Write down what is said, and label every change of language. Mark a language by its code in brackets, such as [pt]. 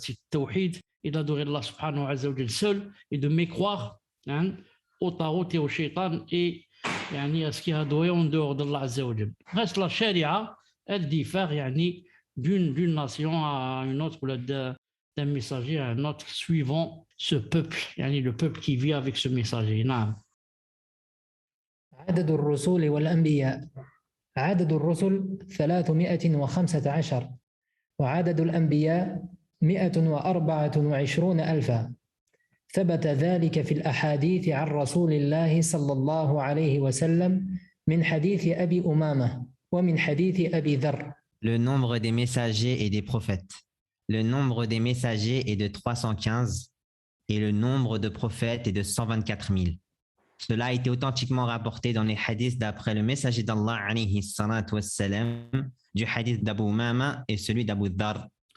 [fr] C'est le tawhid et d'adorer Allah [ar] subhanahu wa ta'ala [fr] seul et de mécroire au tarot et au shaitan et à ce qui est adoré en dehors d'Allah [ar] azza wa jal. [fr] Reste la sharia, elle diffère d'une nation à une autre, d'un messager à un autre, suivant ce peuple, le peuple qui vit avec ce messager. [ar] عدد الرسل والأنبياء عدد الرسل 315 وعدد الأنبياء 124 ألفا ثبت ذلك في الأحاديث عن رسول الله صلى الله عليه وسلم من حديث أبي أمامة ومن حديث أبي ذر. [fr] Le nombre des messagers et des prophètes. Le nombre des messagers est de 315 et le nombre de prophètes est de 124 000. Cela a été authentiquement rapporté dans les hadiths d'après le messager d'Allah [ar] alayhi salatu wassalam, [fr] du hadith d'Abu Umama et celui d'Abu Dhar.